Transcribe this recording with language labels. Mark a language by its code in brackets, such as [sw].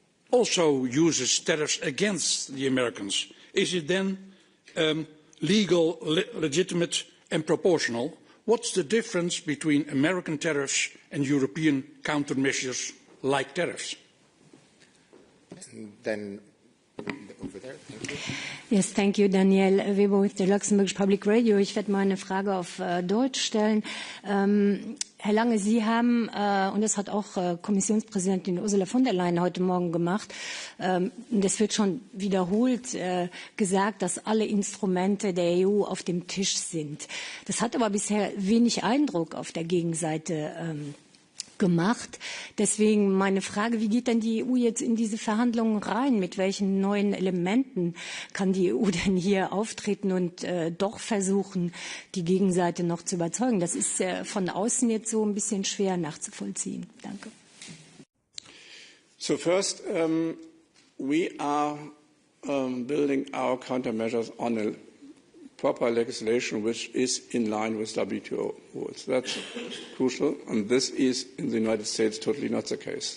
[en] also uses tariffs against the Americans, is it then legal, legitimate and proportional? What's the difference between American tariffs and European countermeasures like tariffs? And then over there, thank you. Yes, thank you, Danielle Weber with the Luxembourg Public Radio. [de] Ich werde meine Frage auf Deutsch stellen. Herr Lange, Sie haben, und das hat auch Kommissionspräsidentin Ursula von der Leyen heute Morgen gemacht, das wird schon wiederholt gesagt, dass alle Instrumente der EU auf dem Tisch sind. Das hat aber bisher wenig Eindruck auf der Gegenseite gemacht. Deswegen meine Frage, wie geht denn die EU jetzt in diese Verhandlungen rein? Mit welchen neuen Elementen kann die EU denn hier auftreten und doch versuchen, die Gegenseite noch zu überzeugen? Das ist von außen jetzt so ein bisschen schwer nachzuvollziehen. Danke. [en] So first, we are building our countermeasures on a proper legislation which is in line with WTO rules. That's crucial, and this is in the United States totally not the case.